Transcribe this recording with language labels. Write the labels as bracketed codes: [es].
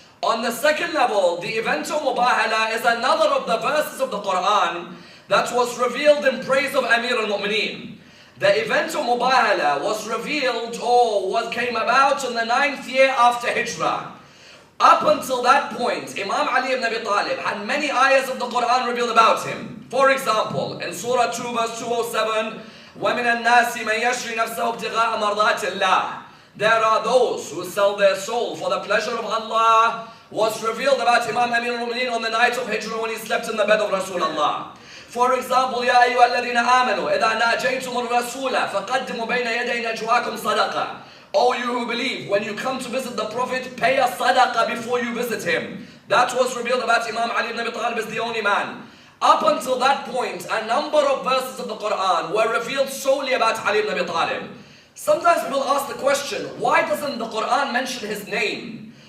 [en] On the second level, the event of Mubahala is another of the verses of the Quran that was revealed in praise of Amir al-Mu'mineen. The event of Mubahala was revealed, or what came about, in the 9th year after Hijrah. Up until that point, Imam Ali ibn Abi Talib had many ayahs of the Quran revealed about him. For example, in Surah 2 verse 207, [ar] وَمِنَ النَّاسِ مَنْ يَشْرِي نَفْسَهُ ابْتِغَاءَ مَرْضَاتِ اللَّهِ. [en] There are those who sell their soul for the pleasure of Allah, was revealed about Imam Amir al-Mu'mineen on the night of Hijrah when he slept in the bed of Rasulullah. For example, [ar] يَا أَيُّهَا الَّذِينَ آمَنُوا إِذَا نَاجَيْتُمُ الرَّسُولَ فَقَدِّمُوا بَيْنَ يَدَيْ نَجْوَاكُمْ صَدَقَةً. [en] O you who believe, when you come to visit the Prophet, pay a sadaqah before you visit him. That was revealed about Imam Ali ibn Abi Talib as the only man. Up until that point, a number of verses of the Quran were revealed solely about Ali ibn Abi Talib. Sometimes people ask the question, why doesn't the Quran mention his name?